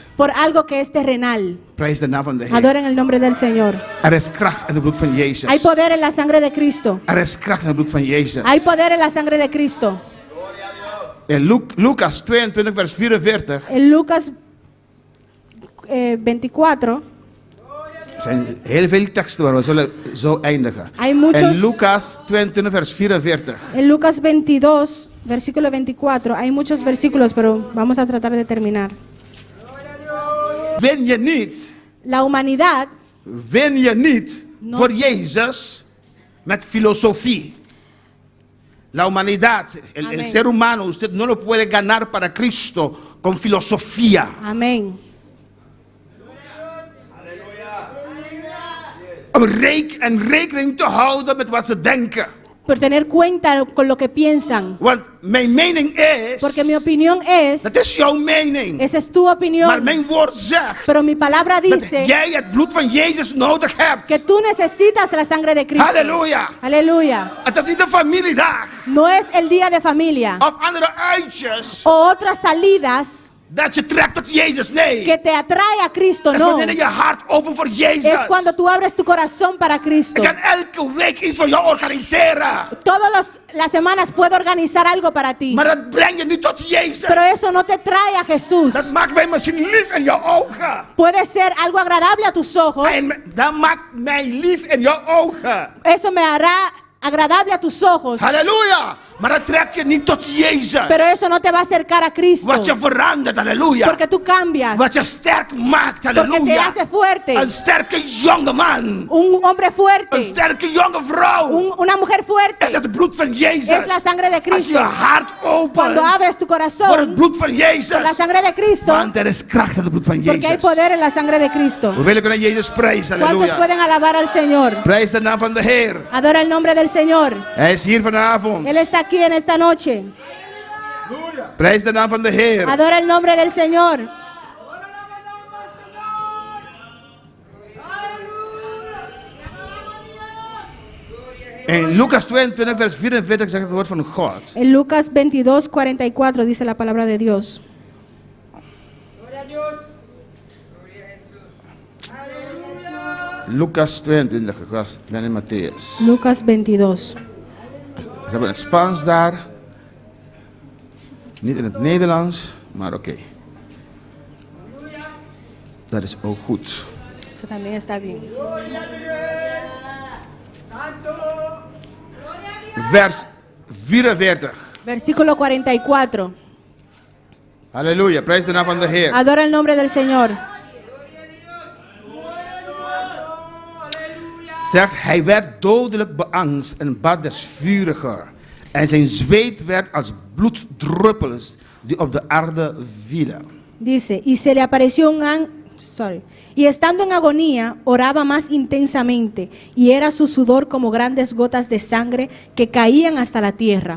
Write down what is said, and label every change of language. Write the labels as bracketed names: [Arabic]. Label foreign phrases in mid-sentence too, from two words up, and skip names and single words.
[Spanish] Por algo que es terrenal. [Dutch] Prijs de naam van de Heer. [Spanish] Adoren el nombre del Señor. [Dutch] Er is kracht in het bloed van Jezus. [Spanish] Hay poder en la sangre de Cristo. [Dutch] Er is kracht in het bloed van Jezus. [Spanish] Hay poder en la sangre de Cristo. [Dutch] In Lucas 22 vers 44. [Spanish] En Lucas 24. [Dutch] Er zijn heel veel teksten waar we zullen zo eindigen. [Spanish] En Lucas 22 vers 44. En Lucas 22 versículo 24. Hay muchos versículos, pero vamos a tratar de terminar. [Dutch] Win je niet. [Spanish] La humanidad. [Dutch] Win je niet voor Jezus met filosofía. [Spanish] La humanidad, el ser humano, usted no lo puede ganar para Cristo con filosofía. Amén. [Dutch] Om rekening te houden met wat ze denken. [Spanish] por tener cuenta con lo que piensan. [Dutch] Want mijn mening is, [Spanish] Porque mi opinión es, [Dutch] dat is jouw mening. [Spanish] esa es tu [Dutch] Maar [Spanish] opinión, [Dutch] mijn woord zegt [Spanish] pero mi palabra [Dutch] dat [Spanish] dice [Dutch] jij het bloed van Jezus nodig hebt. [Spanish] que tú necesitas la sangre de Cristo. [Dutch] Halleluja. [Spanish] Aleluya. [Dutch] Het is niet een familiedag [Spanish] No es el día de familia [Dutch] of andere uitjes [Spanish] o otras salidas [Dutch] dat je trekt tot Jezus. Nee. [Spanish] que te atrae a Cristo, [Dutch] Het is [Spanish] no. [Dutch] wanneer je hart open voor Jezus. [Spanish] Es cuando tú abres tu corazón para Cristo. [Dutch] Ik kan elke week iets voor jou organiseren. [Spanish] Todas las semanas puedo organizar algo para ti, [Dutch] Maar dat breng je niet tot Jezus. [Spanish] pero eso no te trae a Jesús. [Dutch] Dat maakt mij misschien lief in jouw ogen. [Spanish] Puede ser algo agradable a tus ojos, [Dutch] Dat maakt mij lief in jouw ogen. [Spanish] eso me hará agradable a tus ojos, [Dutch] Halleluja. Maar dat trek je niet tot Jezus. [Spanish] pero eso no te va a acercar a Cristo, [Dutch] Wat je verandert, halleluja. [Spanish] porque tú cambias, [Dutch] Wat je sterk maakt, [Spanish] porque te [Dutch] halleluja. [Spanish] hace fuerte, [Dutch] Een sterke jonge man. [Spanish] un hombre [Dutch] Een [Spanish] fuerte, [Dutch] sterke jonge vrouw. [Spanish] una mujer [Dutch] Is [Spanish] fuerte. [Dutch] het bloed van Jezus. [Spanish] Es la sangre de [Dutch] Als je [Spanish] Cristo. [Dutch] hart opent [Spanish] Cuando abres tu [Dutch] voor het [Spanish] corazón [Dutch] bloed van [Spanish] por la [Dutch] Jezus. [Spanish] sangre de Cristo, [Dutch] Want er is kracht in het bloed van [Spanish] porque hay [Dutch] Jezus. [Spanish] poder en la sangre de Cristo. [Dutch] Hoeveel kunnen Jezus prijzen, [Spanish] ¿Cuántos [Dutch] halleluja. [Spanish] pueden alabar al Señor? [Dutch] Prijs de naam van de Heer. [Spanish] Adora el nombre del Señor. [Dutch] Hij is hier vanavond. [Spanish] Él está aquí en esta noche. [Dutch] Prijs de naam van de Heer. [Spanish] Adora el nombre del Señor. [Dutch] In Lucas 22 vers 44 zegt het woord van God. [Spanish] En Lucas 22:44 dice la palabra de Dios. [Dutch] Lucas 22, ik ben in Matthäus. Lucas 22. Ze hebben het Spaans daar. Niet in het Nederlands, maar oké. Dat is ook goed. [Spanish] Eso también está bien. [Dutch] Vers 44. [Spanish] Versículo 44. [Dutch] Halleluja, prijs de naam van de Heer. [Spanish] Adora el nombre del Señor. [Dutch] Zegt, hij werd dodelijk beangst en bad des vuriger. En zijn zweet werd als bloeddruppels die op de aarde vielen. [Spanish] Dice, y se le apareció un ángel, y estando en agonía, oraba más intensamente, y era su sudor como grandes gotas de sangre que caían hasta la tierra.